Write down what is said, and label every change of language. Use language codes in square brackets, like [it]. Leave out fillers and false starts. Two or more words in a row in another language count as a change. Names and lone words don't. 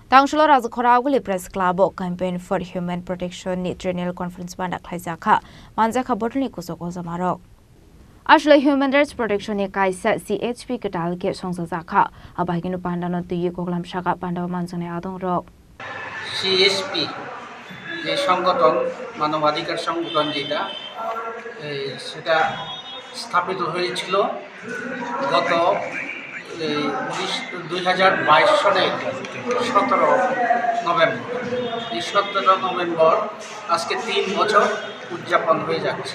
[trp] Tangshlo Razkhoraguli Press Club Campaign for Human Protection ni Triennial Conference Bandak Khaizakha Manjaka Botani Kusoko Zamarok Ashla Human Rights Protection ni Kaisa CHP Katal ke Songzakha Abaginu Pandano Tuyi Koglam Shaka Pandaw Manjane Adong Rok [bn] CHP যে সংগঠন মানবাধিকার সংগঠন যেটা সেটা স্থাপিত হয়েছিল গত 2022 সালের 17 নভেম্বর। এই 17 নভেম্বর আজকে 3 বছর উদযাপন হয়ে যাচ্ছে।